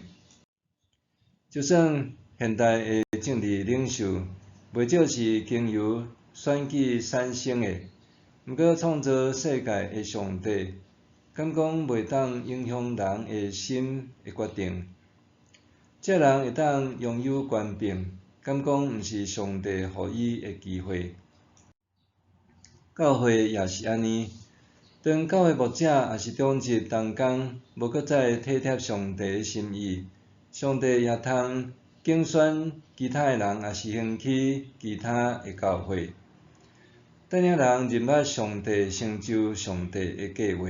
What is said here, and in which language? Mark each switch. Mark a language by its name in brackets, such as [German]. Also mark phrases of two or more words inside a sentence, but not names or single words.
[Min Nan Chinese] 就算现代的政治领袖，袂少是经由选举产生的，毋过创造世界的上帝，敢讲袂当影响人的心的决定？这人会当拥有权柄，敢讲毋是上帝予伊的机会？教会也是安尼，当教会牧者也是中职同工，无搁再体贴上帝的心意，上帝也通竞选其他的人，也是兴起其他的教会，带领人认捌上帝，成就上帝的计划。